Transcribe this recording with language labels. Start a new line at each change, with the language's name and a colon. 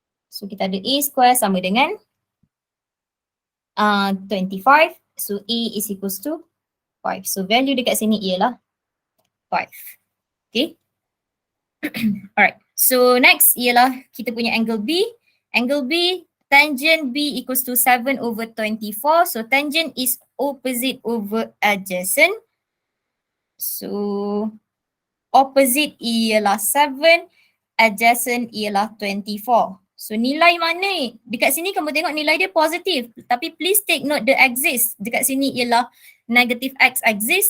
Malay: So kita ada A square sama dengan 25.
English: So A is equals to 5.
Malay: So value dekat sini ialah 5. Okay. Alright. So next ialah kita punya angle B.
English: Angle B, tangent B equals to 7 over 24. So tangent is opposite over adjacent.
Malay: So opposite ialah 7, adjacent ialah 24. So nilai mana? Dekat sini kamu tengok nilai dia positif. Tapi
English: please take note the axis.
Malay: Dekat sini ialah negative x axis.